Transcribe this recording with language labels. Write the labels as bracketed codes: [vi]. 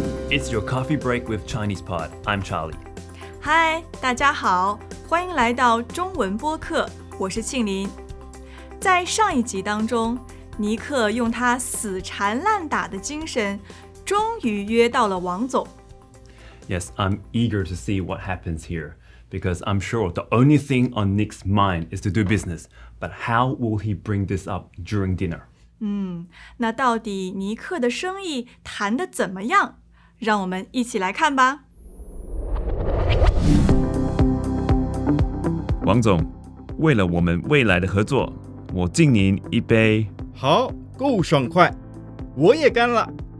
[en] It's your coffee break with Chinese Pod. I'm Charlie. [zh] 嗨，大家好，欢迎来到中文播客，我是庆林。在上一集当中，尼克用他死缠烂打的精神，终于约到了王总。 [en] Yes, I'm eager to see what happens here because I'm sure the only thing on Nick's mind is to do business. But how will he bring this up during dinner? [zh] 那到底尼克的生意谈得怎么样？让我们一起来看吧。王总，为了我们未来的合作，我敬您一杯。好，够爽快，我也干了。